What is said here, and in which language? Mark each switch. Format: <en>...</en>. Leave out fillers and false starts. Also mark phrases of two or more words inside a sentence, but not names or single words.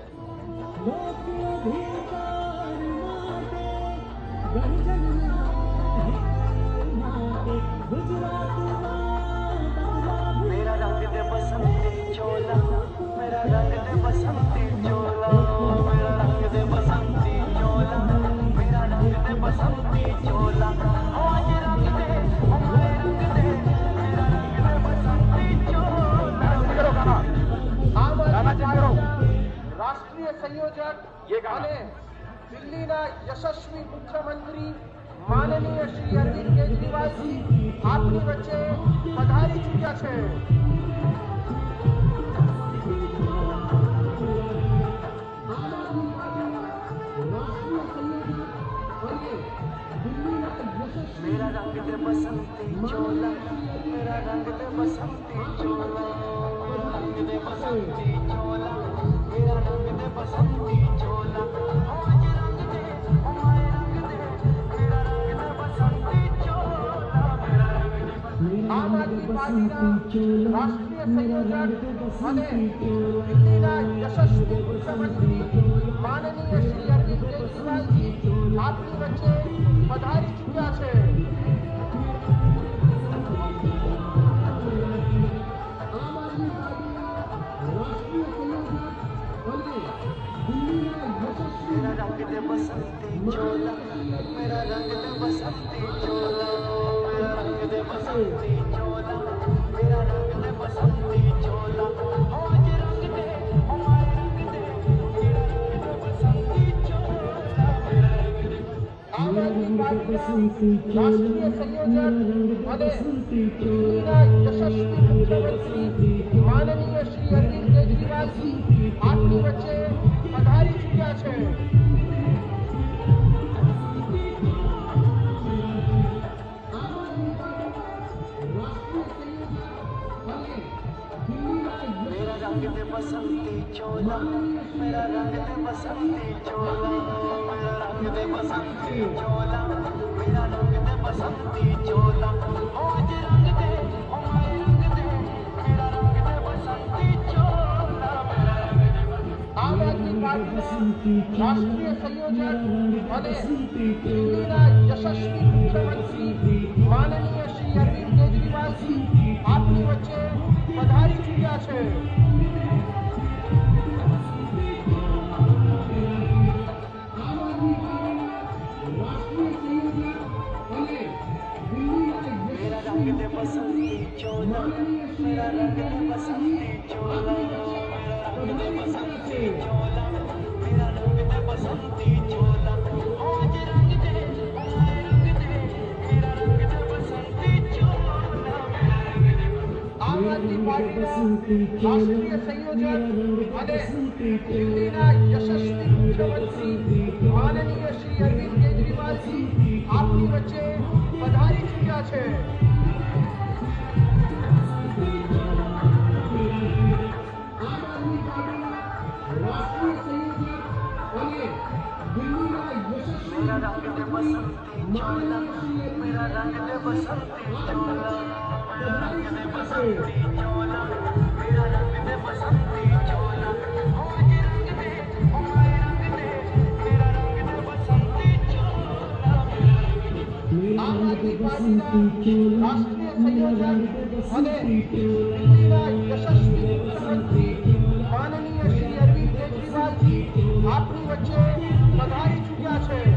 <hi>मेरा रंग दे बसंती चोला, मेरा रंग दे बसंती चोला, मेरा रंग दे बसंती चोला, मेरा रंग दे बसंती चोला, आज रंग दे हमारे रंग दे, मेरा रंग दे बसंती चोला.</hi> <gu>આમ આદમી પાર્ટીના રાષ્ટ્રીય સંયોજક અને દિલ્હીના યશસ્વી મુખ્યમંત્રી માનનીય શ્રી અરવિંદ કેજરીવાલજી આપની વચ્ચે પધારી ચૂક્યા છે.</gu> <hi>मेरा रंग दे बसंती चोला, मेरा रंग दे बसंती चोला, रंग दे बसंती चोला, मेरा रंग दे बसंती चोला, आज रंग दे हमारे रंग दे, मेरा रंग दे बसंती चोला, मेरा रंग दे</hi> <gu>આમ આદમી પાર્ટીના રાષ્ટ્રીય સંયોજક અને દિલ્હીના યશસ્વી મુખ્યમંત્રી માનનીય શ્રી અરવિંદ કેજરીવાલજી આપની વચ્ચે પધારી ચૂક્યા છે.</gu> <hi>मेरा रंग दे बसंती चोला, मेरा रंग दे बसंती चोला, मेरा रंग दे बसंती चोला, मेरा रंग दे बसंती चोला, आज रंग दे हमारे रंग दे, मेरा रंग दे बसंती चोला, मेरा रंग दे.</hi> <gu>આમ આદમી પાર્ટીના રાષ્ટ્રીય સંયોજક અને દિલ્હીના યશસ્વી મુખ્યમંત્રી માનનીય શ્રી અરવિંદ કેજરીવાલજી આપની વચ્ચે પધારી ચૂક્યા છે.</gu> <hi>मेरा रंग दे बसंती चोला, मेरा रंग दे बसंती चोला, मेरा रंग दे बसंती चोला, मेरा रंग दे बसंती चोला, आज रंग दे हमारे रंग दे, मेरा रंग दे बसंती चोला, मेरा रंग दे.</hi> <gu>આમ આદમી પાર્ટીના રાષ્ટ્રીય સંયોજક અને દિલ્હીના યશસ્વી મુખ્યમંત્રી માનનીય શ્રી અરવિંદ કેજરીવાલજી આપની વચ્ચે પધારી ચૂક્યા છે.</gu> <hi>मेरा रंग दे बसंती चोला, मेरा रंग दे बसंती चोला, मेरा रंग दे बसंती चोला, मेरा रंग दे बसंती चोला, आज रंग दे हमारे रंग दे, मेरा रंग दे बसंती चोला, मेरा रंग दे.</hi> <gu>આમ આદમી પાર્ટીના રાષ્ટ્રીય સંયોજક અને દિલ્હીના યશસ્વી મુખ્યમંત્રી માનનીય શ્રી અરવિંદ કેજરીવાલજી આપની વચ્ચે પધારી ચૂક્યા છે. આમ આદમી પાર્ટીના રાષ્ટ્રીય સંયોજક અને દિલ્હીના યશસ્વી</gu> <hi>मेरा रंग दे बसंती चोला, मेरा रंग दे बसंती चोला, मेरा रंग दे बसंती चोला, मेरा रंग दे बसंती चोला, आज रंग दे हमारे रंग दे, मेरा रंग दे बसंती चोला, मेरा रंग दे.</hi> <gu>આમ આદમી પાર્ટીના રાષ્ટ્રીય સંયોજક અને દિલ્હીના યશસ્વી મુખ્યમંત્રી માનનીય શ્રી અરવિંદ કેજરીવાલજી આપની વચ્ચે પધારી ચૂક્યા છે.</gu>